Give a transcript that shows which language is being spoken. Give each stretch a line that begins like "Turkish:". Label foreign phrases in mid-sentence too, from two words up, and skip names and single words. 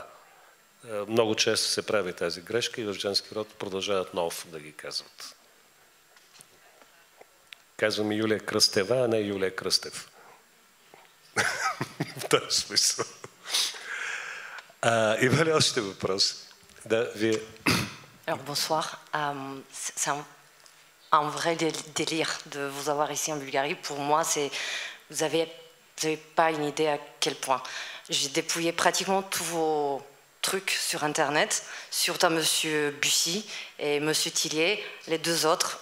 Bulgarian: Много често се прави тази грешка и в женски род продължават Нов да ги казват. Казвам Юлия Кръстева, а не Юлия Кръстев. В този смисъл. Има ли още въпроси? Да, вие.
French: Alors bonsoir. C'est un vrai délire de vous avoir ici en Bulgarie. Pour moi, vous avez pas une idée à quel point. J'ai dépouillé pratiquement tous vos trucs sur Internet, surtout à Monsieur Bussy et Monsieur Tillier, les deux autres.